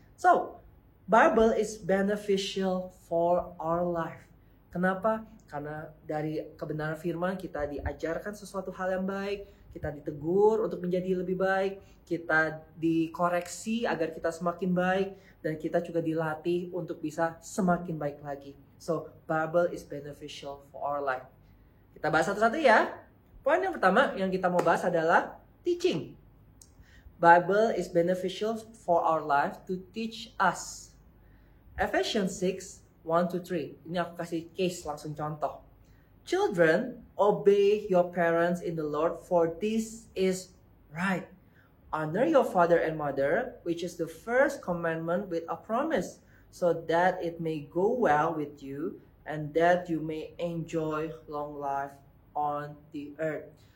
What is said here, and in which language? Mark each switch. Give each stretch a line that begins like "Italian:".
English: So, Bible is beneficial for our life.
Indonesian: Kenapa? Karena dari kebenaran firman kita diajarkan sesuatu hal yang baik, kita ditegur untuk menjadi lebih baik, kita dikoreksi agar kita semakin baik, dan kita juga dilatih untuk bisa semakin baik lagi.
English: So, Bible is beneficial for our life.
Indonesian: Kita bahas satu-satu ya. Poin yang pertama yang kita mau bahas adalah teaching.
English: Bible is beneficial for our life to teach us. Ephesians 6, 1-3.
Indonesian: Ini aku kasih case langsung contoh.
English: Children, obey your parents in the Lord, for this is right. Honor your father and mother, which is the first commandment with a promise, so that it may go well with you, and that you may enjoy long life on the earth.